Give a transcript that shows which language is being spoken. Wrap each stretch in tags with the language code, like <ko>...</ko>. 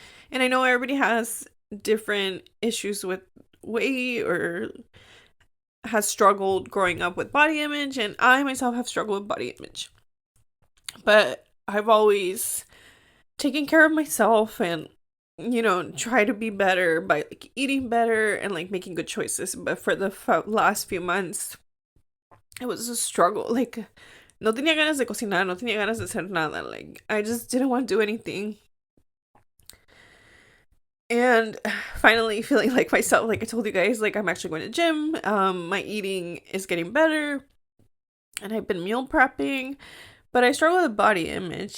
<en>And I know everybody has different issues with weight or has struggled growing up with body image, and I myself have struggled with body image. But I've always taken care of myself and try to be better by like eating better and like making good choices. But for the last few months, it was a struggle.</en> <es>Like, no tenía ganas de cocinar, no tenía ganas de hacer nada.</es> <en>Like, I just didn't want to do anything. And finally feeling like myself, like I told you guys, like I'm actually going to the gym. My eating is getting better and I've been meal prepping, but I struggle with body image.</en>